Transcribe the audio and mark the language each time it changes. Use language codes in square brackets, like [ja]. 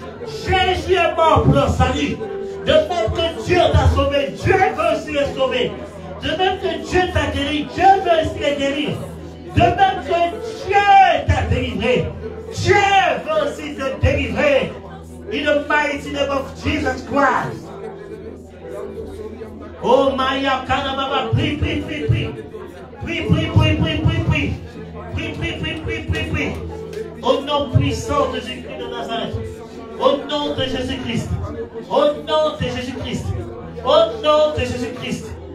[fr] Jésus est mort pour leur salut. De même que Dieu t'a sauvé, Dieu veut aussi les sauver. De même que Dieu t'a guéri, Dieu veut aussi les guérir. De même que Dieu t'a délivré, Dieu veut aussi te délivrer. [en] In the mighty name of Jesus Christ. [fr] Oh Maya Kanababa, prie, prie, prie, prie. Prie, prie, prie, prie, prie, prie. Prie, prie, prie, prie, prie, prie. Au nom puissant de Jésus-Christ de Nazareth. Au nom de Jésus-Christ. Au nom de Jésus-Christ. Au nom de Jésus-Christ.